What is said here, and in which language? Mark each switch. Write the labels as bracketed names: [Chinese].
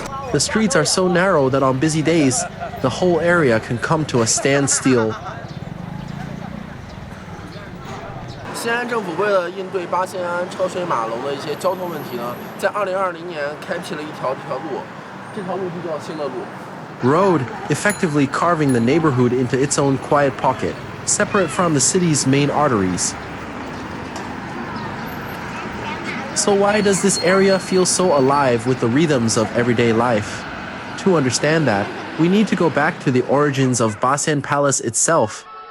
[English] The streets are so narrow that on busy days, the whole area can come to a standstill. [Chinese] 西安政府为了应对巴西安车水马龙的一些交通问题呢，在2020年开辟了一条这条路，这条路就叫新乐路。 [English] Road, effectively carving the neighborhood into its own quiet pocket, separate from the city's main arteries. So why does this area feel so alive with the rhythms of everyday life? To understand that, we need to go back to the origins of Baxian Palace itself.